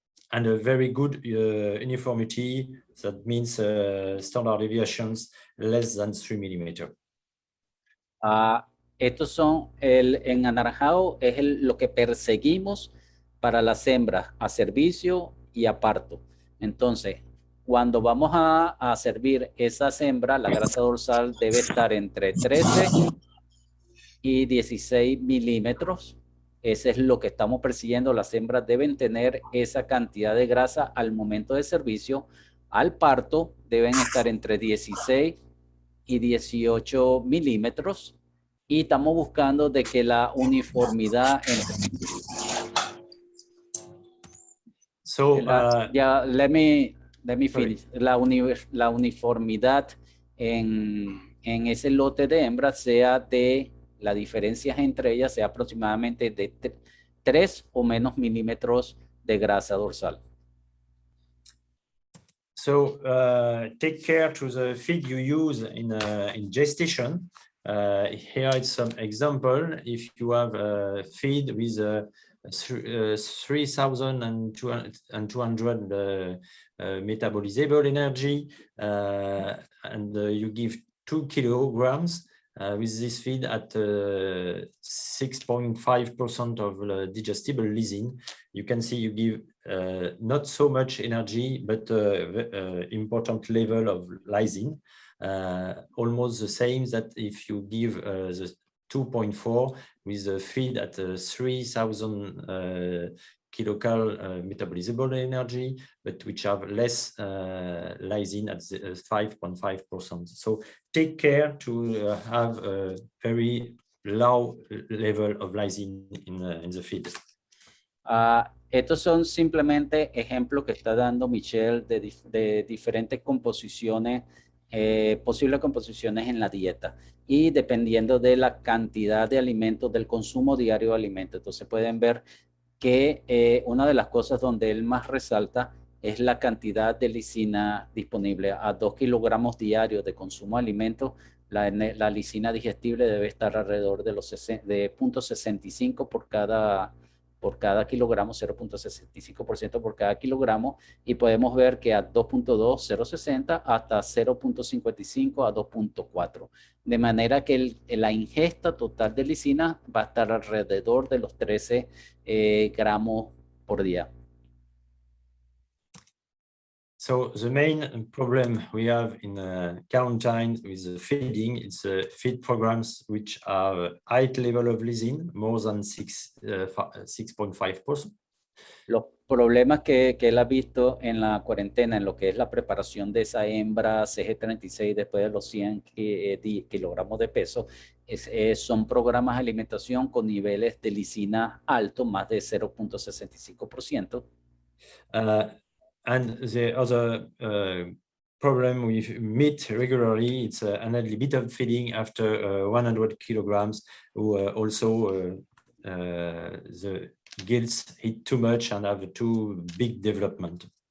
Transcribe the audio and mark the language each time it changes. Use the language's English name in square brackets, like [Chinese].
[English] And a very good uniformity, that means standard deviations less than 3 millimeters. [Spanish] Estos son, en anaranjado es lo que perseguimos para las hembras a servicio y a parto. Entonces, cuando vamos a servir esas hembras, la grasa dorsal debe estar entre 13 y 16 milímetros. Ese es lo que estamos persiguiendo. Las hembras deben tener esa cantidad de grasa al momento de servicio. Al parto deben estar entre 16 y 18 milímetros. Y estamos buscando de que la uniformidad entre... [English] So, let me finish. [Spanish] La uniformidad en ese lote de hembras sea de, la diferencia entre ellas sea aproximadamente de 3 o menos milímetros de grasa dorsal. [English] So take care to the feed you use in gestation. Here is some example. If you have a feed with 3,200 metabolizable energy, and you give 2 kilograms with this feed at 6.5% of digestible lysine, you can see you give not so much energy, but important level of lysine, almost the same that if you give the 2.4 with a feed at 3,000 kilocal metabolizable energy, but which have less lysine at 5.5%. So take care to have a very low level of lysine in the feed. [Spanish] Estos son simplemente ejemplos que está dando Michel de diferentes composiciones, posibles composiciones en la dieta, y dependiendo de la cantidad de alimentos, del consumo diario de alimentos. Entonces pueden ver que una de las cosas donde él más resalta es la cantidad de lisina disponible. A 2 kilogramos diarios de consumo de alimentos, la lisina digestible debe estar alrededor de los de 0.65 por cada kilogramo, 0.65% por cada kilogramo, y podemos ver que a 2.2, 0.60 hasta 0.55 a 2.4. De manera que la ingesta total de lisina va a estar alrededor de los 13 gramos por día. [English] So the main problem we have in quarantine with the feeding, it's feed programs which are high level of lysine, more than 6.5%. [Spanish] Los problemas que él ha visto en la cuarentena, en lo que es la preparación de esa hembra CG36 después de los 100 kilogramos de peso, son programas de alimentación con niveles de lisina altos, más de 0.65%. [English] And the other problem we meet regularly, it's an unlimited feeding after 100 kilograms, who also the gills eat too much and have too big development.